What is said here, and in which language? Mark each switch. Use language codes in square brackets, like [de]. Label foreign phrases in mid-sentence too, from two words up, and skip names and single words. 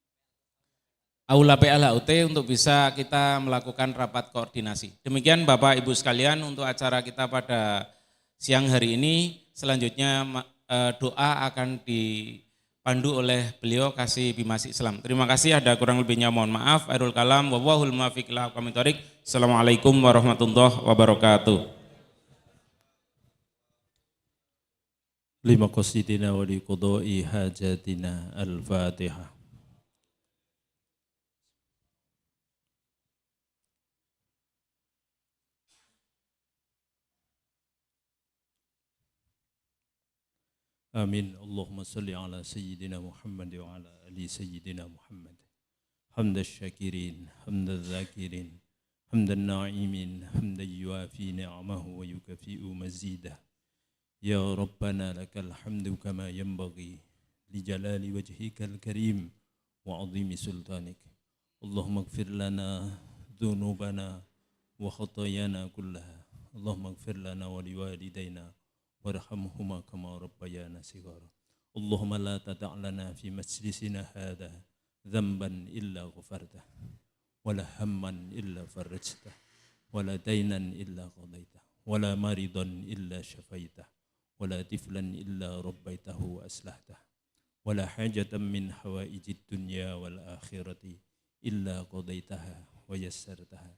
[id] Aula PLHUT untuk bisa kita melakukan rapat koordinasi. Demikian Bapak Ibu sekalian untuk acara kita pada siang hari ini. Selanjutnya doa akan dipandu oleh beliau Kasih Bimas Islam. Terima kasih, ada kurang lebihnya mohon maaf. [ar] خير الكلام والله الموفق إلى أقوم الطريق. السلام عليكم ورحمة الله وبركاته. لمقاصدنا ولقضاء حاجاتنا الفاتحة. Amin. اللهم صل على سيدنا محمد وعلى آل سيدنا محمد. حمدا شاكرين، حمدا ذاكرين، حمدا ناعمين، حمدا يوافي نعمه ويكافئ مزيده. يا ربنا لك الحمد كما ينبغي لجلال وجهك الكريم وعظيم سلطانك. اللهم اغفر لنا ذنوبنا وخطايانا كلها. اللهم اغفر لنا ولوالدينا وارحمهما كما ربيانا صغارا. اللهم لا تدع لنا في مجلسنا هذا ذنبا إلا غفرته ولا هما إلا فرجته ولا دينا إلا قضيته ولا مريضا إلا شفيته ولا طفلا إلا ربيته وأصلحته ولا حاجة من حوائج الدنيا والآخرة إلا قضيتها ويسرتها.